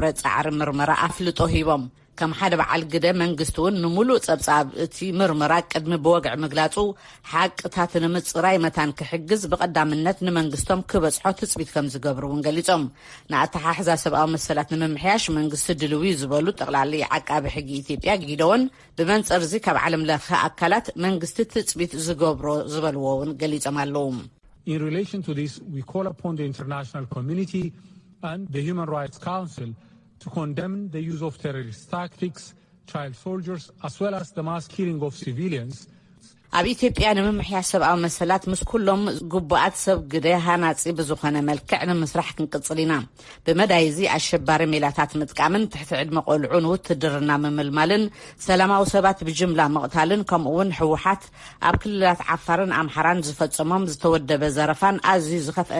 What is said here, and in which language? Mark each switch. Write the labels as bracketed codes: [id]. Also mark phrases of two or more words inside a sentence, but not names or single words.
[ti] ጻዕሪ ምርመራ ኣፍልጦ ሂቦም ከም ሓደ በዓል ግደ መንግስቲ እውን ንሙሉእ ጸብጻብ እቲ ምርመራ ቅድሚ ብወግዕ ምግላጹ ሓቅታት ንምጽራይ መታን ክሕግዝ ብቐዳምነት ንመንግስቶም ክበጽሖ ትጽቢት ከም ዝገብሩ እውን ገሊጾም ንኣተሓሕዛ ሰብኣዊ መሰላት ንምምሕያሽ መንግስቲ ድልው ዝበሉ ጠቕላሊ ዓቃቢ ሕጊ ኢትዮጵያ ጊደወን ብመንጽር እዚ ካብ ዓለም ለኸ ኣካላት መንግስቲ ትጽቢት ዝገብሮ ዝበልዎ እውን ገሊጾም ኣለዉ [en] In relation to this, we call upon the international community and the Human Rights Council to condemn the use of terrorist tactics, child soldiers, as well as the mass killing of civilians. [ti] ኣብ ኢትዮጵያ ንምምሕያሽ ሰብኣዊ መሰላት ምስ ኩሎም ጉቡኣት ሰብ ግደ ሃናጺ ብዝኾነ መልክዕ ንምስራሕ ክንቅጽል ኢና ብመዳይዚ ኣሸባሪ ሜላታት ምጥቃምን ትሕቲ ዕድመ ቆልዑን ውትድርና ምምልማልን ሰላማዊ ሰባት ብጅምላ መቕታልን ከምኡውን ሕወሓት ኣብ ክልላት ዓፋርን ኣምሓራን ዝፈጸሞም ዝተወደበ ዘረፋን ኣዝዩ ዝኸፍአ